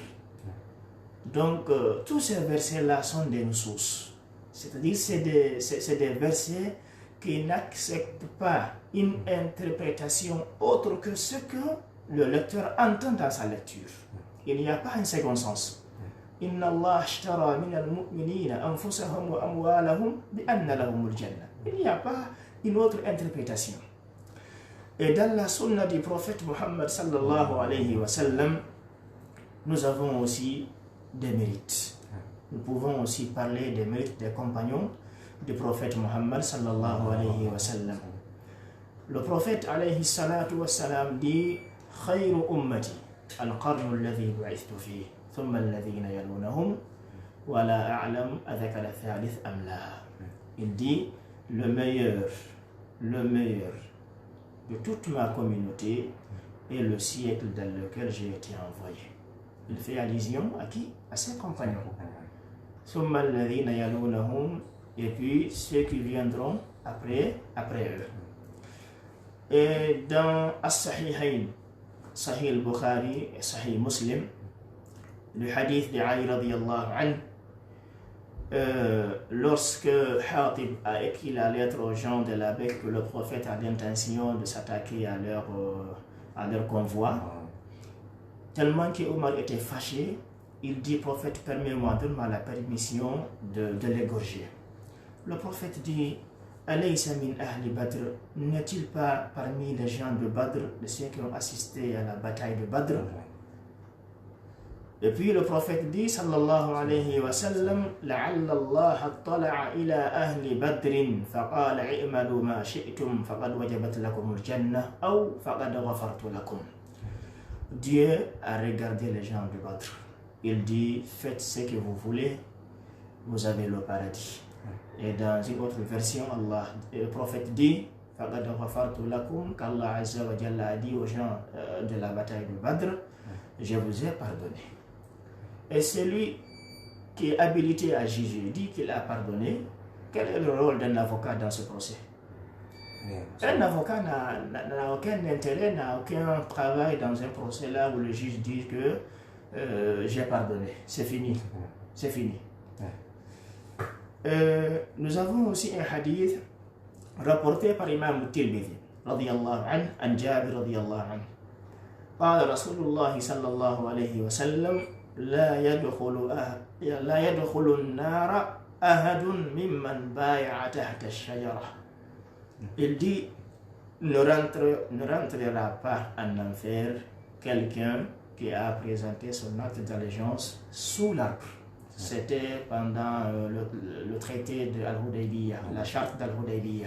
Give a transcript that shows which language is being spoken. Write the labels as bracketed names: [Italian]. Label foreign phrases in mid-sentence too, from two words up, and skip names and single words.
[French] Donc, tous ces versets-là sont des nusus. C'est-à-dire, c'est des versets qui n'acceptent pas une interprétation autre que ce que le lecteur entend dans sa lecture. Il n'y a pas un second sens. [Arabic] إن الله اشترى من المؤمنين أنفسهم وأموالهم بأن لهم الجنة. [French] Il n'y a pas une autre interprétation. Et dans la sunna du prophète Muhammad [Arabic] صلى الله عليه وسلم, [French] nous avons aussi des mérites. Nous pouvons aussi parler des mérites des compagnons du prophète Muhammad [Arabic] صلى الله عليه وسلم. [French] Le prophète [Arabic] عليه الصلاة والسلام dit خير أمتي القرن الذي بعثت فيه ثم الذين يلونهم ولا أعلم أذكر الثالث أم لا. [French] Il dit le meilleur de toute ma communauté est le siècle dans lequel j'ai été envoyé. Il fait allusion à qui? À ses compagnons. [Arabic] ثم الذين يلونهم, [French] et puis ceux qui viendront après eux. Et dans As-Sahihayn, Sahih al-Bukhari et Sahih Muslim, le hadith de Ali [Arabic] رضي الله عنه, [French] lorsque Hatib a écrit la lettre aux gens de la Mecque que le prophète a l'intention de s'attaquer à leur convoi, tellement que Omar était fâché, il dit: prophète, permets-moi, donne-moi la permission de l'égorger. Le prophète dit: [Arabic] أليس من أهل بدر, [French] n'est-il pas parmi les gens de Badr, de ceux qui ont assisté à la bataille de Badr? Et puis le prophète dit, [Arabic] صلى الله عليه وسلم لعل الله اطلع إلى أهل بدر فقال اعملوا ما شئتم فقد وجبت لكم الجنة أو فقد غفرت لكم. [French] Dieu a regardé les gens de Badr. Il dit: faites ce que vous voulez, vous avez le paradis. Et dans une autre version, le prophète dit: [Arabic] فقد غفرت لكم, [French] qu'Allah [Arabic] عز وجل [French] a dit aux gens de la bataille de Badr: je vous ai pardonné. Et celui qui est habilité à juger dit qu'il a pardonné. Quel est le rôle d'un avocat dans ce procès? Un avocat n'a aucun intérêt, n'a aucun travail dans un procès là où le juge dit que j'ai pardonné. C'est fini. C'est fini. Nous avons aussi un hadith rapporté par Imam Tirmidhi [Arabic] رضي الله عنه, عن جابر رضي الله عنه. قال رسول الله صلى الله عليه وسلم: لا يدخل النار أحد ممن بايع تحت الشجرة. [French] Il dit: ne rentrera pas en enfer quelqu'un qui a présenté son acte d'allégeance sous l'arbre. C'était pendant le traité de Al-Hudaybiyah, la charte d'Al-Hudaybiyah.